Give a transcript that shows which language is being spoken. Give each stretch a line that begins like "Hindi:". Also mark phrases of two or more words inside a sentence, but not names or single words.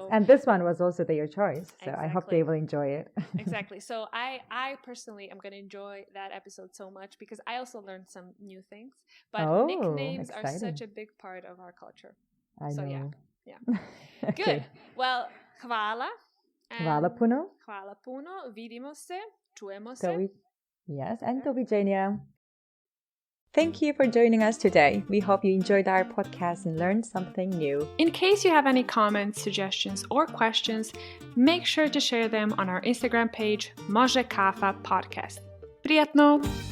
English: And this one was also their choice. So I hope they will enjoy it. Exactly. So I personally am going to enjoy that episode so much because I also learned some new things. But nicknames are such a big part of our culture. I know. Yeah. Okay. Good. Well,
Croatian: hvala. Hvala puno. Hvala puno. Vidimo se. Čujemo se.
English: Yes. And doviđenja. Thank you for joining us today. We hope you enjoyed our podcast and learned something new. In case you have any comments, suggestions, or questions, make sure to share them on our Instagram page, Može Kafa Podcast.